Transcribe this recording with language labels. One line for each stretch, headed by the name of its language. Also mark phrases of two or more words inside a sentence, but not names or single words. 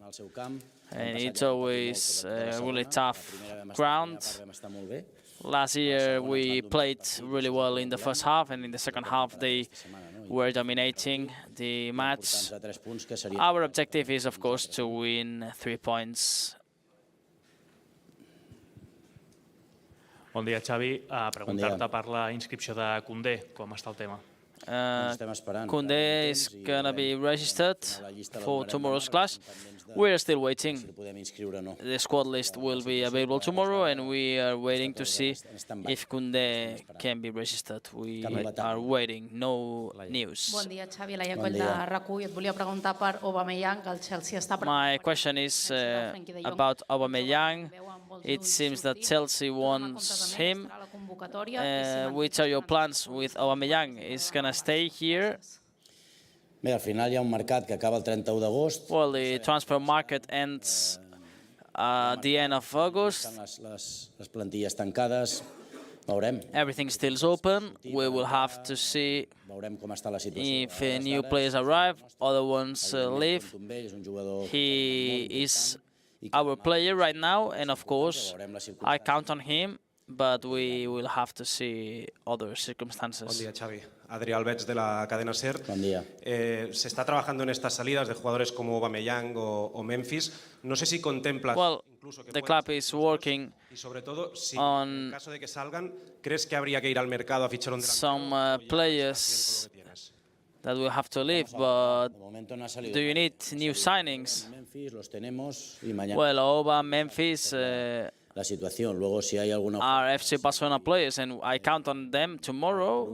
English: And it's always a really tough ground. Last year we played really well in the first half, and in the second half they were dominating the match. Our objective is, of course, to win 3 points.
Catalan: Bon dia, Xavi. Preguntar-te per la inscripció de Koundé, com està el tema?
English: Koundé is going to be registered for tomorrow's clash. We're still waiting. The squad list will be available tomorrow, and we are waiting to see if Koundé can be registered. We are waiting. No news.
Catalan: Bon dia, Xavi. La Iacoll de RAC1. Et volia preguntar per Aubameyang, que el Chelsea està...
English: My question is about Aubameyang. It seems that Chelsea wants him. Which are your plans with Aubameyang? Is going to stay here?
Catalan: Al final hi ha un mercat que acaba el 31 d'agost.
English: Well, the transfer market ends at the end of August.
Catalan: Les plantilles tancades. Veurem.
English: Everything still is open. We will have to see if new players arrive, other ones leave. He is our player right now, and of course, I count on him. But we will have to see other circumstances.
Spanish: Buen día, Xavi. Adrià Albeig de la cadena SER. Buen día. Se está trabajando en estas salidas de jugadores como Aubameyang o Memphis. No sé si contemplas incluso que
English: the club is working
Spanish: y sobre todo si on en caso de que salgan, ¿crees que habría que ir al mercado a fichar un
English: some players that will have to leave, but do you need new signings? Well, Oba, Memphis are FC Barcelona players, and I count on them tomorrow.